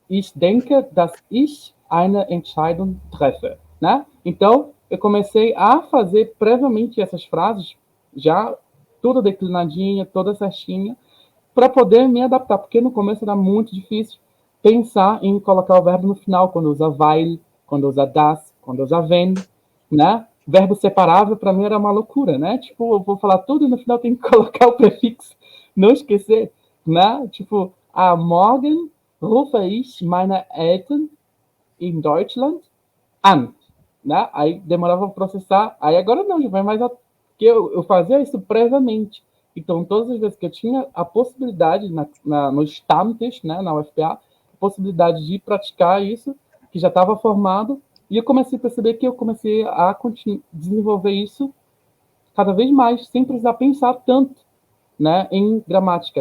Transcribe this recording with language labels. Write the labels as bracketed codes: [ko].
[de] Ich denke, dass ich eine Entscheidung treffe. [pt] Né? Então, eu comecei a fazer previamente essas frases, já tudo declinadinha, toda certinha, para poder me adaptar, porque no começo era muito difícil pensar em colocar o verbo no final, quando usa weil, quando usa das, quando usa wenn, né? Verbo separável, para mim, era uma loucura, né? Tipo, eu vou falar tudo e no final tem que colocar o prefixo, não esquecer, né? [de] Tipo, morgen rufe ich meine Eltern in Deutschland an, né? [pt] Aí demorava para processar, aí agora não, já vai mais... Porque eu fazia isso previamente. Então, todas as vezes que eu tinha a possibilidade, no Stammtisch, né, na UFPA, a possibilidade de praticar isso, que já estava formado, e eu comecei a perceber que eu comecei a desenvolver isso cada vez mais, sem precisar pensar tanto, né, em gramática.